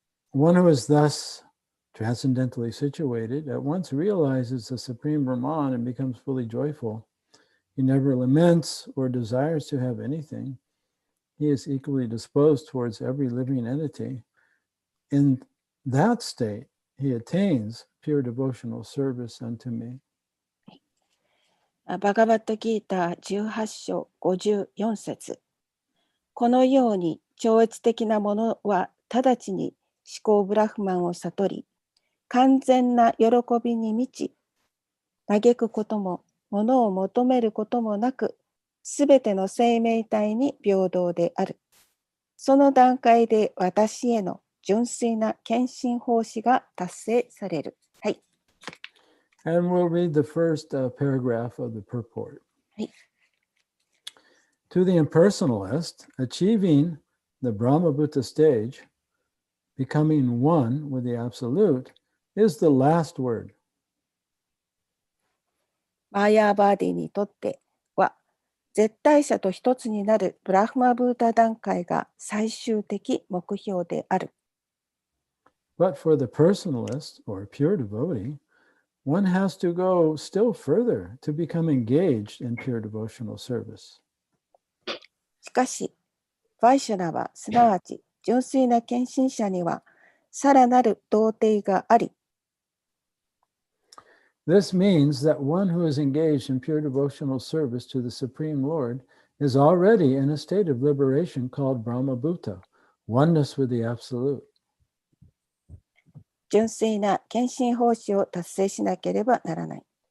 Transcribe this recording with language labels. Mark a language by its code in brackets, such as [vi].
[en] One who is thus transcendentally situated at once realizes the Supreme Brahman and becomes fully joyful. He never laments or desires to have anything. He is equally disposed towards every living entity. In that state, he attains pure devotional service unto me. [ja] バガバットギーター18章54節。このように超越的なものは直ちに思考ブラフマンを悟り、完全な喜びに満ち、嘆くことも、ものを求めることもなく、すべての生命体に平等である。その段階で私への純粋な献身奉仕が達成される。はい。 [en] And we'll read the first paragraph of the purport. [ja] はい。 [en] To the impersonalist, achieving the Brahmabhuta stage, becoming one with the Absolute, is the last word. [ja] マーヤーバーディにとっては、絶対者と一つになるブラフマブータ段階が最終的目標である。 [en] But for the personalist or pure devotee, one has to go still further to become engaged in pure devotional service. [ja] しかし、バイシュナはすなわち純粋な献身者にはさらなる道程があり、 [en] This means that one who is engaged in pure devotional service to the Supreme Lord is already in a state of liberation called Brahmabhuta, oneness with the Absolute. [ja] 純粋な献身奉仕を達成しなければならない。